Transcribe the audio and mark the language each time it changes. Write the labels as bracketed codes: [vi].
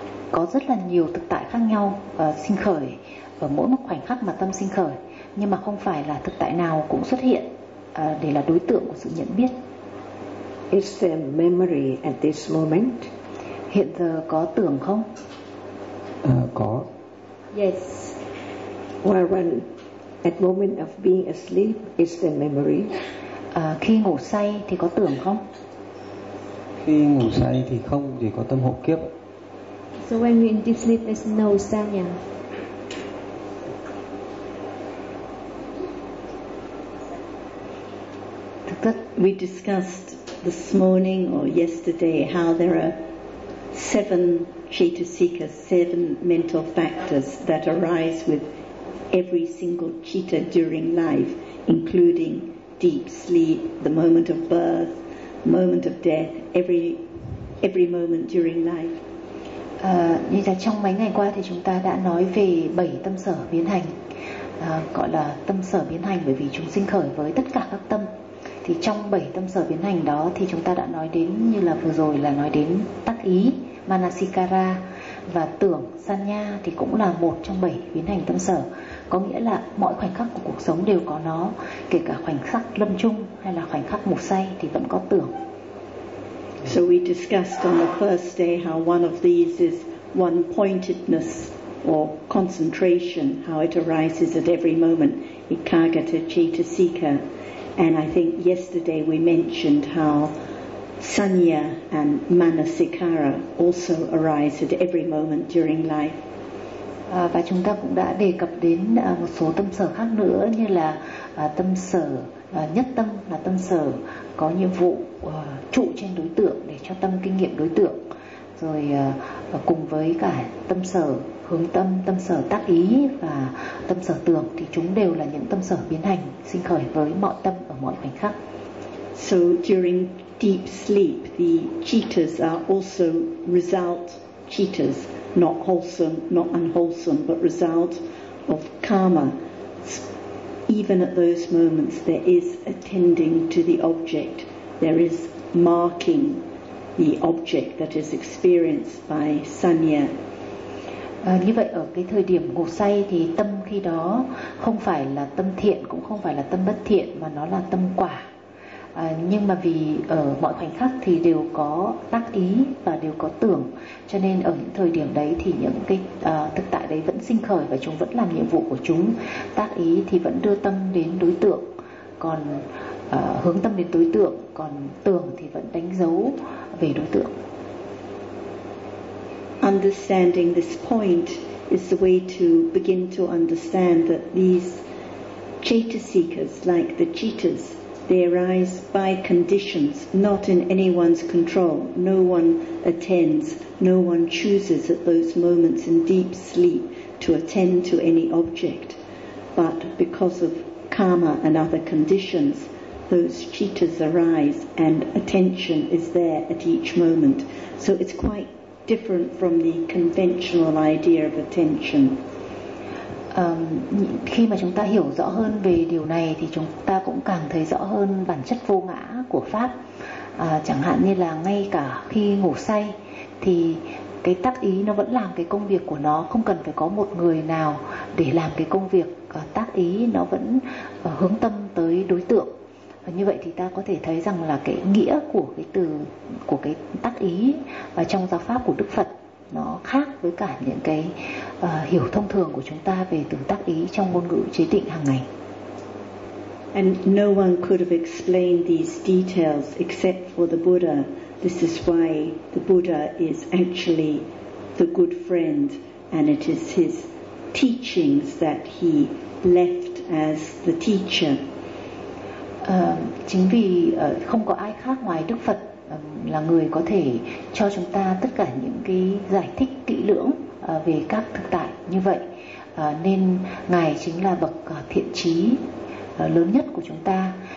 [vi] Có rất là nhiều thực tại khác nhau sinh khởi ở mỗi một khoảnh khắc mà tâm sinh khởi, nhưng mà không phải là thực tại nào cũng xuất hiện để là đối tượng của sự nhận biết. [en] Is there memory at this moment? [vi] Hiện giờ có tưởng không? Có. [en] Yes. While one at moment of being asleep, is there memory? [vi] Khi ngủ say thì có tưởng không? Khi ngủ say thì không, chỉ có tâm hộ kiếp. [en] So when we in deep sleep, there's no sanya. That we discussed this morning or yesterday how there are seven citta-sika, seven mental factors that arise with every single citta during life, including deep sleep, the moment of birth, moment of death, every moment during life. [vi] Như là trong mấy ngày qua thì chúng ta đã nói về bảy tâm sở biến hành, gọi là tâm sở biến hành bởi vì chúng sinh khởi với tất cả các tâm. Thì trong bảy tâm sở biến hành đó thì chúng ta đã nói đến, như là vừa rồi là nói đến tác ý, manasikara và tưởng, sanya thì cũng là một trong bảy biến hành tâm sở. Có nghĩa là mọi khoảnh khắc của cuộc sống đều có nó, kể cả khoảnh khắc lâm chung hay là khoảnh khắc ngủ say thì vẫn có tưởng. [en] So we discussed on the first day how one of these is one pointedness or concentration, how it arises at every moment, ikkhagata citta-sika. And I think yesterday we mentioned how sanya and manasikara also arise at every moment during life. [vi] Và chúng ta cũng đã đề cập đến một số tâm sở khác nữa, như là tâm sở nhất tâm, là tâm sở có nhiệm vụ trụ trên đối tượng để cho tâm kinh nghiệm đối tượng. Rồi cùng với cả tâm sở hướng tâm, tâm sở tác ý và tâm sở tưởng, thì chúng đều là những tâm sở biến hành sinh khởi với mọi tâm ở mọi khoảnh khắc. [en] So during deep sleep, the cittas are also result cittas, not wholesome, not unwholesome, but result of karma. Even at those moments, there is attending to the object. There is marking the object that is experienced by sanya. [vi] Như vậy, ở cái thời điểm ngủ say thì tâm khi đó không phải là tâm thiện, cũng không phải là tâm bất thiện, mà nó là tâm quả. Nhưng mà vì ở mọi khoảnh khắc thì đều có tác ý và đều có tưởng, cho nên ở những thời điểm đấy thì những cái thực tại đấy vẫn sinh khởi và chúng vẫn làm nhiệm vụ của chúng. Tác ý thì vẫn đưa tâm đến đối tượng, còn hướng tâm đến đối tượng, còn tưởng thì vẫn đánh dấu về đối tượng. [en] Understanding this point is the way to begin to understand that these chetasikas, like the cheetahs, they arise by conditions, not in anyone's control. No one attends, no one chooses at those moments in deep sleep to attend to any object. But because of karma and other conditions, those cheetahs arise and attention is there at each moment. So it's quite different from the conventional idea of attention. [vi] Khi mà chúng ta hiểu rõ hơn về điều này thì chúng ta cũng càng thấy rõ hơn bản chất vô ngã của pháp. Chẳng hạn như là ngay cả khi ngủ say thì cái tác ý nó vẫn làm cái công việc của nó, không cần phải có một người nào để làm cái công việc tác ý, nó vẫn hướng tâm tới đối tượng. Và như vậy thì ta có thể thấy rằng là cái nghĩa của cái từ, của cái tác ý và trong giáo pháp của Đức Phật, nó khác với cả những cái hiểu thông thường của chúng ta về từ tác ý trong ngôn ngữ chế định hàng ngày. [en] And no one could have explained these details except for the Buddha. This is why the Buddha is actually the good friend, and it is his teachings that he left as the teacher. [vi] Chính vì không có ai khác ngoài Đức Phật là người có thể cho chúng ta tất cả những cái giải thích kỹ lưỡng về các thực tại như vậy, nên Ngài chính là bậc thiện trí lớn nhất của chúng ta.